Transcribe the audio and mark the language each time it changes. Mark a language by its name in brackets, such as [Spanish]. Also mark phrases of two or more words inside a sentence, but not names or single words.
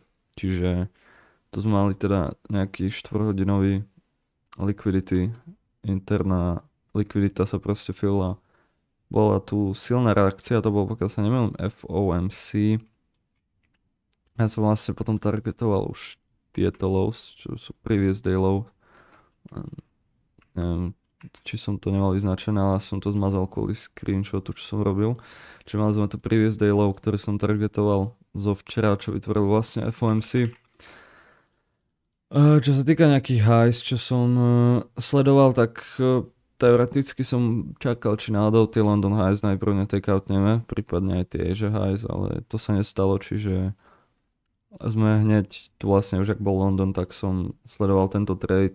[Slovak] Čiže tu sme mali teda nejaký 4-hodinový liquidity, interná likvidita sa proste fillala. Bola tu silná reakcia, to bolo, pokiaľ sa nemýlim, FOMC. Ja som vlastne potom targetoval už tieto lows, čo sú [English] previous day low. [Slovak] Neviem, či som to nemal vyznačené, ale som to zmazal kvôli screenshotu, čo som robil. Čiže mali sme to [English] previous day low, [Slovak] ktorý som targetoval zo včera, čo vytvoril vlastne FOMC. Čo sa týka nejakých highs, čo som sledoval, tak teoreticky som čakal, či náhodou tie London Highs najprv netakeoutneme, prípadne aj tie Asia Highs, ale to sa nestalo, čiže sme hneď, tu vlastne už ak bol London, tak som sledoval tento trade.